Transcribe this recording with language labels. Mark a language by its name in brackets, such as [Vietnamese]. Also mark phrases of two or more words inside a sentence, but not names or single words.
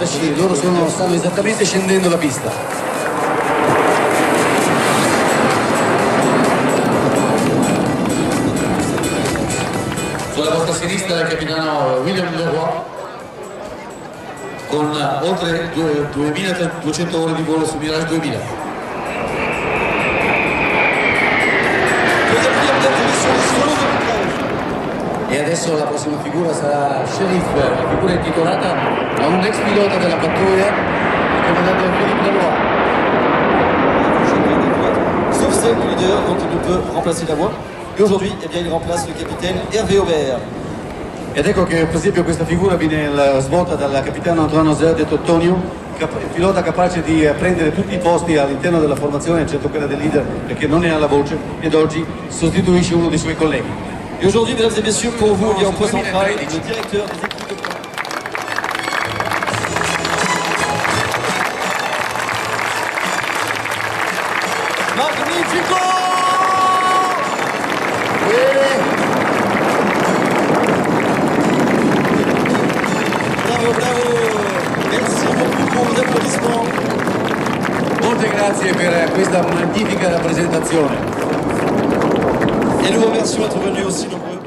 [Italian] da sci, loro stanno esattamente scendendo la pista. Sulla vostra sinistra il capitano William Leroy con oltre 2200 ore di volo su Mirage 2000. [French] Deuxième d'atterrissage sur les solos de montage. [Italian] E adesso la prossima figura sarà Sheriff, la figura intitolata a un ex pilota della pattuglia, il comandante Philippe Leroy. [French] Sauf celle du leader dont il ne peut remplacer la voix. Et aujourd'hui, eh bien, il remplace le capitaine Hervé Aubert. [Italian] Ed ecco che per esempio questa figura viene svolta dal capitano Antoine Ozer de Tottonio, pilota capace di prendere tutti i posti all'interno della formazione, eccetto quella del leader, perché non ne ha la voce, ed oggi sostituisce uno dei suoi colleghi. [French] Et aujourd'hui, mesdames et messieurs, pour vous, il y a en point central le directeur des équipes de pointe. [Italian] Magnifico! Bravo, bravo! [French] Merci beaucoup pour vos applaudissements. [Italian] Molte grazie per questa magnifica rappresentazione. [French] Et nous remercions d'être venus aussi nombreux.